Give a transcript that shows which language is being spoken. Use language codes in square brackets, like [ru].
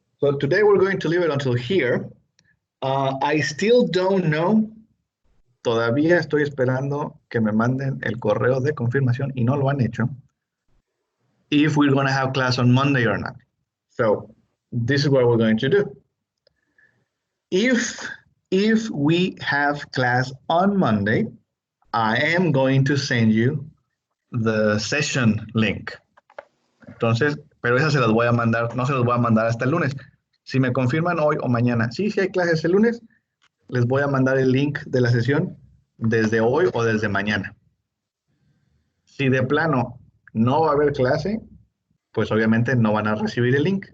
[en] So today we're going to leave it until here. I still don't know. [es] Todavía estoy esperando que me manden el correo de confirmación y no lo han hecho. [en] If we're going to have class on Monday or not. So this is what we're going to do. If we have class on Monday, I am going to send you the session link. [es] Entonces, pero esas se las voy a mandar, no se las voy a mandar hasta el lunes. Si me confirman hoy o mañana, sí hay clases el lunes, les voy a mandar el link de la sesión desde hoy o desde mañana. Si de plano no va a haber clase, pues obviamente no van a recibir el link.